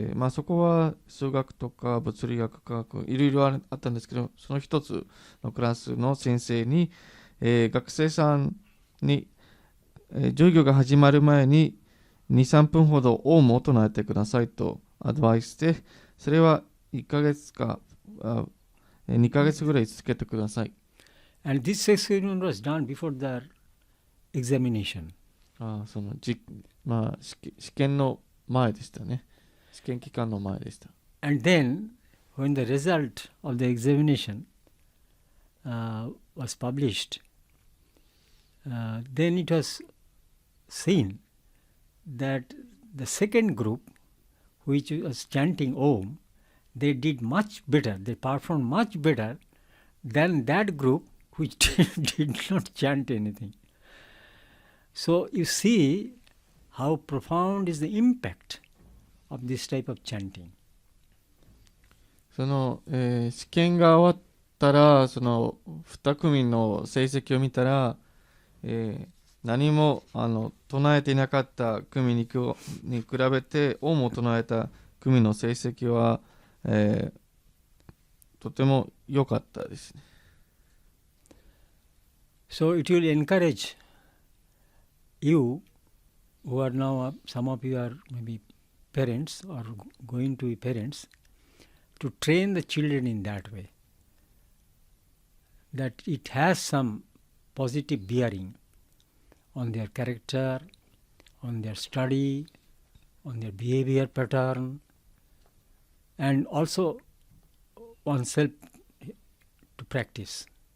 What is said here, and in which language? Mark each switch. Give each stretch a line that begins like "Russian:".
Japanese: そこは数学とか物理学、科学いろいろあったんですけど、その1つのクラスの先生に、学生さんに、授業が始まる前に 2,3 分ほどオウムを唱えてくださいとアドバイスして、それは1ヶ月か2ヶ月ぐらい続けてください。
English: And this experiment was done before the examination.
Japanese: その試験の前でしたね。試験期間の前でした。
English: And then, when the result of the examination was published, then it was seen that the second group, which was chanting Om, they did much better, they performed much better than that group which did not chant anything. So you see how profound is the impact of this type of chanting.
Japanese: その、試験が終わったら、その2組の成績を見たら、何も唱えていなかった組に比べて、オウムを唱えた組の成績は、とても良かったですね。
English: So it will encourage you who are now, some of you are maybe parents or going to be parents, to train the children in that way, that it has some positive bearing on their character, on their study, on their behavior pattern, and also oneself to practice.